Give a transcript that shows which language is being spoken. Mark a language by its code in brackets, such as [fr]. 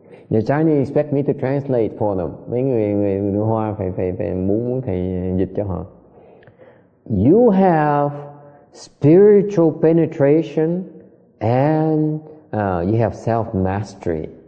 [en] The Chinese expect me to translate for them. [vi] Mấy người Hoa phải muốn thầy dịch cho họ. [en] You have spiritual penetration and you have self-mastery.